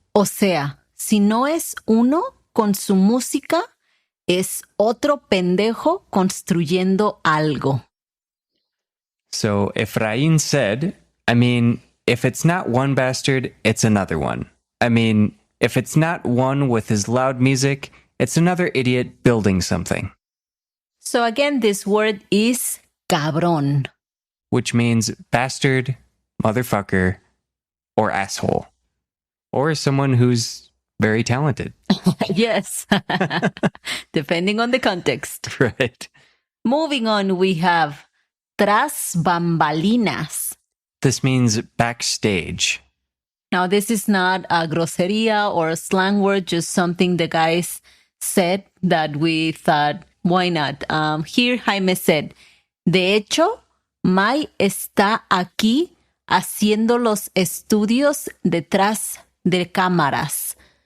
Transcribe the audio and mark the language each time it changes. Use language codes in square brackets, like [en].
[es] O sea, si no es uno con su música, es otro pendejo construyendo algo. [en] So Efraín said, I mean, if it's not one bastard, it's another one. I mean, if it's not one with his loud music, it's another idiot building something. So again, this word is cabrón, which means bastard, motherfucker, or asshole, or someone who's very talented. Yes, depending on the context. Right. Moving on, we have tras bambalinas. This means backstage. Now, this is not a groseria or a slang word, just something the guys said that we thought, why not? Here, Jaime said, [es] de hecho, Mai está aquí haciendo los estudios detrás de cámaras.